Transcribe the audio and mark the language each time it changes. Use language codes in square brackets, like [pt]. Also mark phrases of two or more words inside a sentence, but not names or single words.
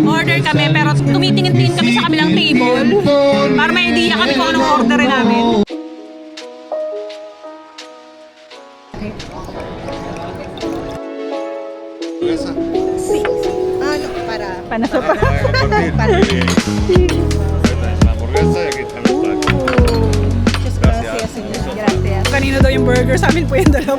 [tl] Order kami pero tumitingin-tingin kami sa kabilang table para may idea kami kung anong orderin namin. Ano, para. Panasok pa. [es] La hamburguesa y aquí están los tacos. Gracias, señor. Gracias. [tl] Kanino daw yung burger, sa amin po yung dalawa.